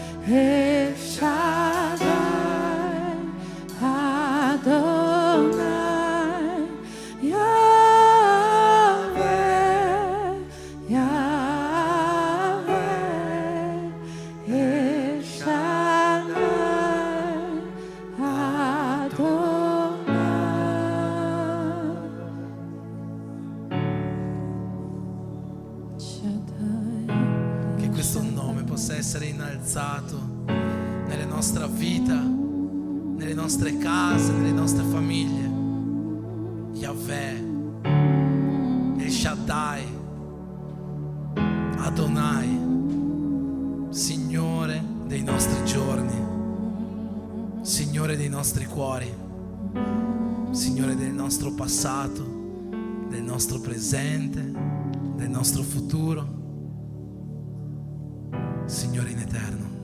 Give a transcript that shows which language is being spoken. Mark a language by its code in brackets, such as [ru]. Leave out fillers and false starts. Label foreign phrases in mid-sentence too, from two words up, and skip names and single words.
[it] El Shaddai, Adonai, Yahweh, Yahweh, El Shaddai, Adonai. Shaddai. Che questo nome possa essere innalzato nella nostra vita, nelle nostre case, nelle nostre famiglie. Yahweh, El Shaddai, Adonai, Signore dei nostri giorni, Signore dei nostri cuori, Signore del nostro passato, del nostro presente, del nostro futuro, Signore in eterno.